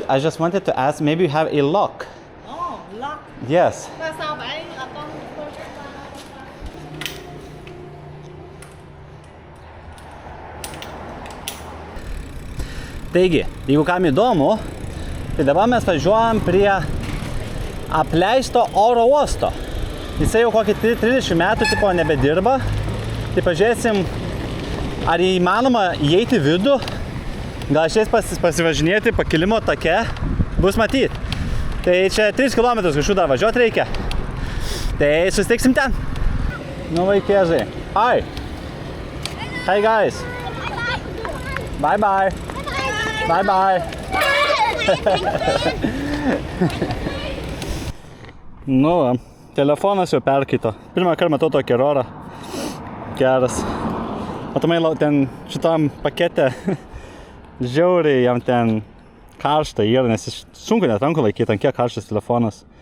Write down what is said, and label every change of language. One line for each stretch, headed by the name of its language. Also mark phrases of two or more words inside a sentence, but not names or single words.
English: I just wanted to ask, maybe you have a lock? Oh, lock? Yes.
Vietnamese: Sao vậy? Con...
Lithuanian: Taigi, jeigu kam įdomu, tai dabar mes važiuojam prie apleisto oro uosto. Jisai jau kokį 30 metų tipo nebedirba. Tai pažiūrėsim, ar įmanoma įeiti vidų, gal šiais pasivažinėti pakilimo take, bus matyt. Tai čia 3 km kažkur dar važiuoti reikia. Tai susitiksim ten. Nu vaikėžai.
English: Hi. Hi guys. Bye.
Lithuanian: Nu va, telefonas jau perkaito. Pirmą kartą matau tokį erorą. Geras. Matomai, ten šitam pakete žiauriai jam ten karšta yra, nes sunku net rankų laikyti, ant kiek karštas telefonas.